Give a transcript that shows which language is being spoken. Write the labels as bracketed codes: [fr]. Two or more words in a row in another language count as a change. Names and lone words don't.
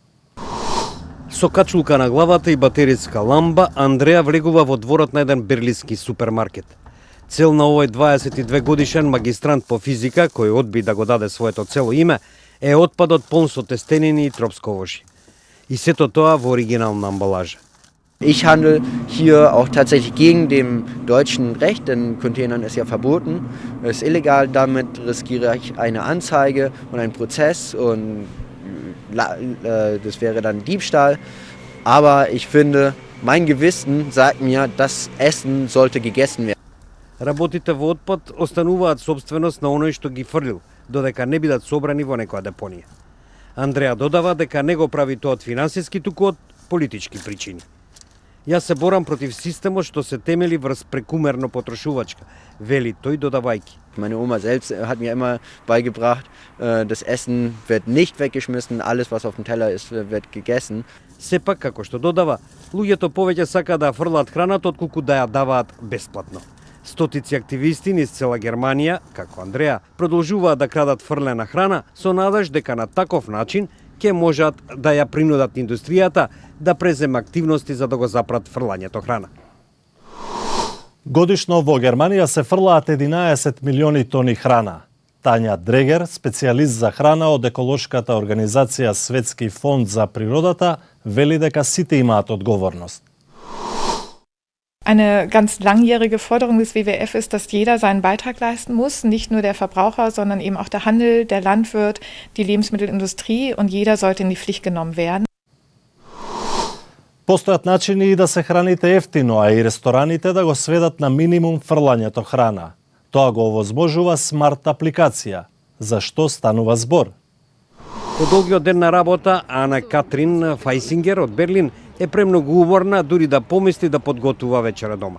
[mk] Со качулка на главата и батеријска ламба, Андреја влегува во дворот на еден берлински супермаркет. Цел на овој 22 годишен магистрант по физика, кој одби да го даде своето цело име, е отпадот полн со тестенини и тропсковоши. И сето тоа во оригинална амбалажа. [de] Ich handle hier auch tatsächlich gegen dem deutschen Recht, denn Containern ist ja verboten, ist illegal, damit riskiere ich eine Anzeige und einen Prozess und das wäre dann Diebstahl. Aber ich finde, mein Gewissen sagt mir, das Essen sollte gegessen werden. [mk] Работите во отпад остануваат собственост на оној што ги фрлил, додека не бидат собрани во некоја депонија. Андреја додава дека не го прави тоа од финансиски, туку од политички причини. Јас се борам против системот што се темели врз прекумерно потрошувачка, вели тој додавајки. [de] Meine Oma selbst hat mir immer beigebracht, das Essen wird nicht weggeschmissen, alles was auf dem Teller ist, wird gegessen. [mk] Сепак, како што додава, луѓето повеќе сака да фрлаат храната отколку да ја даваат бесплатно. Стотици активисти низ цела Германија, како Андреја, продолжуваат да крадат фрлена храна со надеж дека на таков начин ќе можат да ја принудат индустријата да преземе активности за да го запрат фрлањето храна. Годишно во Германија се фрлаат 11 милиони тони храна. Тања Дрегер, специјалист за храна од еколошката организација Светски фонд за природата, вели дека сите имаат одговорност. [de] Eine ganz langjährige Forderung des WWF ist, dass jeder seinen Beitrag leisten muss, nicht nur der Verbraucher, sondern eben auch der Handel, der Landwirt, die Lebensmittelindustrie und jeder sollte in die Pflicht genommen werden. [mk] Постојат начини и да се храните ефтино, а и рестораните да го сведат на минимум фрлањето храна. Тоа го овозможува смарт апликација. Зашто станува збор? По долгиот ден на работа, Ана Катрин Фајсингер од Берлин е премногу уморна дури да помисли да подготува вечера дома.